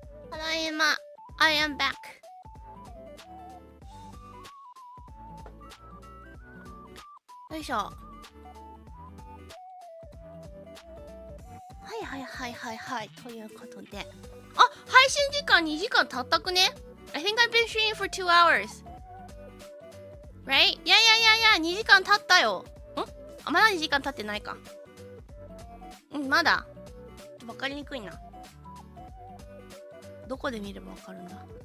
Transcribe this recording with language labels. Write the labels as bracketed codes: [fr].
[ja] だいま。 [en] I am back. [ja] よいしょ。はいはいはいはいはい。ということで。あ、配信時間2時間経ったくね？ [en] I think I've been streaming for 2 hours. Right? [ja] いや、2時間経ったよ。あ、まだ2時間経ってないか。まだ。わかりにくいな。どこで見ればわかるんだ？